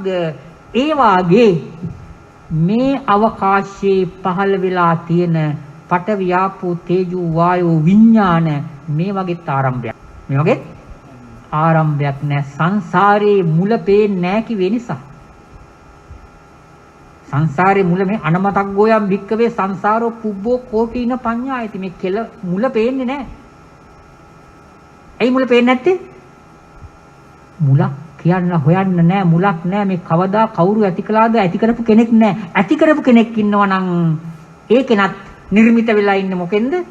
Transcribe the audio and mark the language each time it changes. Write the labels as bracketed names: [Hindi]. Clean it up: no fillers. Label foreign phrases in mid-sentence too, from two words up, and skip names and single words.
[Sinhala] ඒ වාගේ මේ අවකාශයේ පහළ වෙලා තියෙන පඨවි ආපෝ තේජෝ වායෝ විඥාන මේ වගේ ආරම්භයක්. මේ වගේ ආරම්භයක් නෑ. සංසාරේ මුල පේන්නේ නෑ කිව්වේ නිසා. [Pali] සංසාරේ මුල මේ අනමතක් ගෝයම් භික්කවේ සංසාරෝ පුබ්බෝ කෝටින පඤ්ඤායති. [Sinhala] මේ කෙල මුල පේන්නේ නැහැ. ඇයි මුල පේන්නේ නැත්තේ? මුලක් කියන්න හොයන්න නැහැ. මුලක් නැහැ. මේ කවදා කවුරු ඇති කළාද? ඇති කරපු කෙනෙක් නැහැ. ඇති කරපු කෙනෙක් ඉන්නවා නම් ඒ කෙනත් නිර්මිත වෙලා ඉන්නේ මොකෙන්ද?